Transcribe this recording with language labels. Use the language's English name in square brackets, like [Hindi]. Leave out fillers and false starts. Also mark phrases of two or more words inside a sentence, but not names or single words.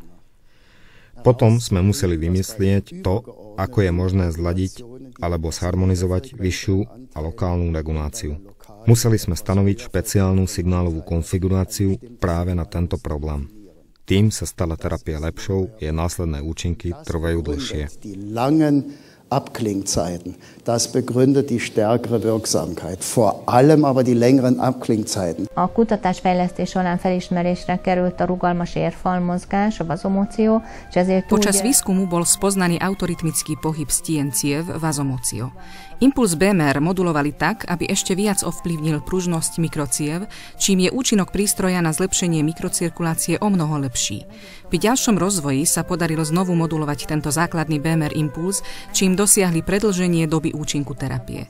[Slovak] Potom sme museli vymyslieť to, ako je možné zladiť alebo zharmonizovať vyššiu a lokálnu reguláciu. Museli sme stanoviť špeciálnu signálovú konfiguráciu práve na tento problém. Tým sa stala terapia lepšou, jej následné účinky trvajú dlhšie. [German] Abklingzeiten. Das begründet die stärkere Wirksamkeit, vor allem aber die längeren Abklingzeiten. [Hungarian] A kutatásfejlesztés során felismerésre került a rugalmas érfalmozgás, a vazomóció, és ezért [Slovak] Počas výskumu bol spoznaný autorytmický pohyb stien ciev vazomócio. Impuls BMR modulovali tak, aby ešte viac ovplyvnil pružnosť mikrociev, čím je účinok prístroja na zlepšenie mikrocirkulácie o mnoho lepší. Pri ďalšom rozvoji sa podarilo znovu modulovať tento základný BMR impuls, čím dosiahli predĺženie doby účinku terapie.